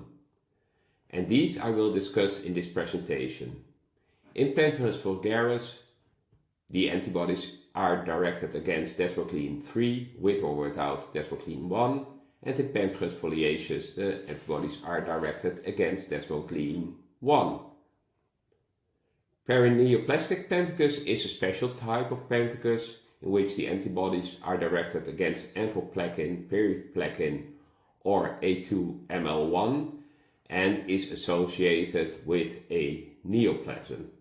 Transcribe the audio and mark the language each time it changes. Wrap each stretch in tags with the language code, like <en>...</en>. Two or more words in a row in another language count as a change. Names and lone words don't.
<en>And these I will discuss in this presentation. In pemphigus vulgaris, the antibodies are directed against desmoglein 3 with or without desmoglein 1, and in pemphigus foliaceus the antibodies are directed against desmoglein 1. Perineoplastic pemphigus is a special type of pemphigus in which the antibodies are directed against amphiplekin, periplekin or A2-ML1 and is associated with a neoplasm.</en>